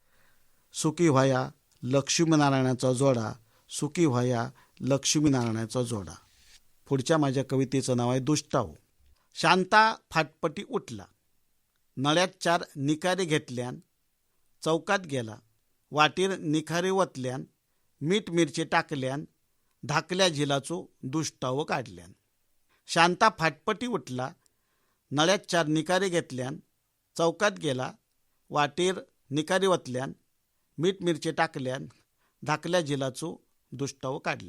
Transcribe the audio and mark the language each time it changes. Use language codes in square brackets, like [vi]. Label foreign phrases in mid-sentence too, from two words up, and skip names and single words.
[kok] सुखी व्हाया लक्ष्मीनारायणाचा जोडा. सुखी व्हाया लक्ष्मीनारायणाचा जोडा. [mr] पुढच्या माझ्या कवितेचं नाव आहे दुष्टाऊ. [kok] शांता फाटपटी उठला, नळ्यात 4 निखारे घेतल्यान, चौकात गेला, वाटेर निखारे वतल्यान, मीठ मिरचे टाकल्यान, धाकल्या झिलाचो दुष्टावो काढल्यान. शांता फाटपटी उठला, नळ्यात 4 निखारे घेतल्यान, चौकात गेला, वाटेर निखारे वतल्यान, मीठ मिरचे टाकल्यान, धाकल्या झिलाचो दुष्टावो काढल्यान.